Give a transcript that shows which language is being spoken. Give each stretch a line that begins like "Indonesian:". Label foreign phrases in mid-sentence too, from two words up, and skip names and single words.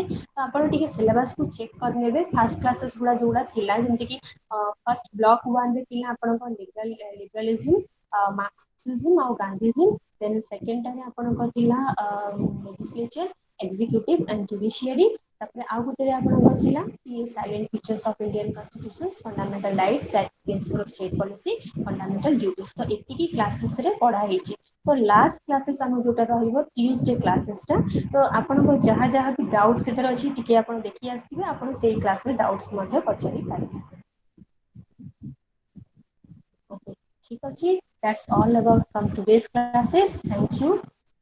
Odia: ତ ଆପଣ ଟିକେ ସିଲାବସକୁ ଚେକ୍ କରିନେବେ,
English: first classes
Odia: ଗୁଡ଼ା ଯୋଉଗୁଡ଼ା ଥିଲା, ଯେମିତିକି
English: first block
Odia: 1ରେ ଥିଲା ଆପଣଙ୍କ
English: liberalism, Marxism
Odia: ଆଉ ଗାନ୍ଧିଜିମ୍, ଦେନ୍ ସେକେଣ୍ଡଟାରେ ଆପଣଙ୍କର ଥିଲା
English: legislature, executive and judiciary,
Odia: ତାପରେ ଆଉ ଗୋଟେରେ ଆପଣଙ୍କର ଥିଲା କି
English: salient features of Indian constitutions, fundamental rights, principle of state policy, fundamental duties.
Odia: ତ ଏତିକି କ୍ଲାसेସରେ ପଢା ହେଇଛି। ତ
English: last classes
Odia: ଆମର ଯୋଉଟା ରହିବ ଟ୍ୟୁଜଡେ କ୍ଲାसेସଟା, ତ ଆପଣଙ୍କ ଯାହା ବି ଡାଉଟ୍ ସେଥିରେ ଅଛି ଟିକେ ଆପଣ ଦେଖି ଆସିଥିବେ, ଆପଣ ସେଇ କ୍ଲାସରେ ଡାଉଟ୍ସ ମଧ୍ୟ ପଚାରି ପାରିବେ। Okay, ଠିକ ଅଛି,
English: that's all about from today's classes. Thank you.